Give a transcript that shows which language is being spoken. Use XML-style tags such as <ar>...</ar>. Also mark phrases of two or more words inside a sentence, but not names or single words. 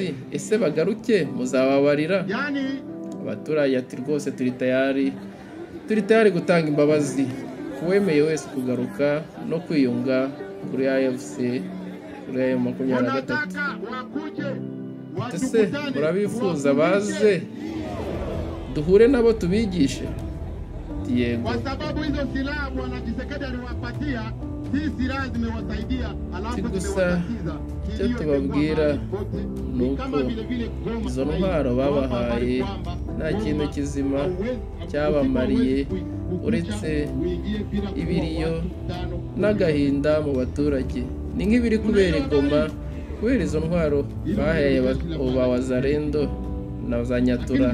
<rw>Ese bagaruke muzababarira? Abaturage ati rwose turi tayari gutanga imbabazi kuwemeye wese kugaruka no kwiyunga kuri AFC, kuri M23. Ese murabifuza baze duhure nabo tubigishe? Yego.</rw> <sw>Kwa sababu hizo silaha Bwana Tshisekedi aliwapatia, si silaha zimewasaidia, alafu zimewatatiza.</sw> <rw>Icyo tubabwira ni uko izo ntwaro babahaye nta kintu kizima cyabamariye uretse ibiriyo n'agahinda mu baturage. Ni nk'ibiri kubera Goma, kubera izo ntwaro bahaye ba Wazalendo na za Nyatura.</rw>